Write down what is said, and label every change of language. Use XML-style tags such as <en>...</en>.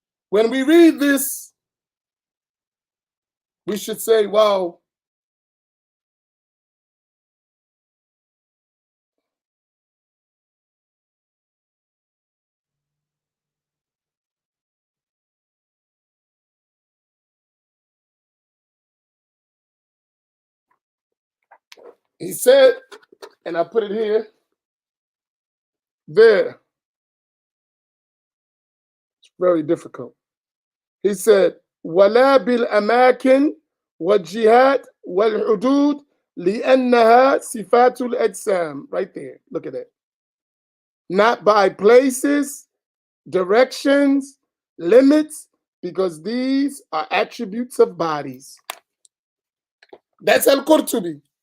<en>When we read this, we should say, wow, he said, and I put it here, there. It's very difficult. He said,</en> <ar>وَلَا بِالْأَمَاكِنِ وَالْجِهَاتِ وَالْحُدُودِ لِأَنَّهَا صِفَاتُ الْأَجْسَامِ.</ar> <en>Right there. Look at that. Not by places, directions, limits, because these are attributes of bodies. That's Al-Qurtubi.</en>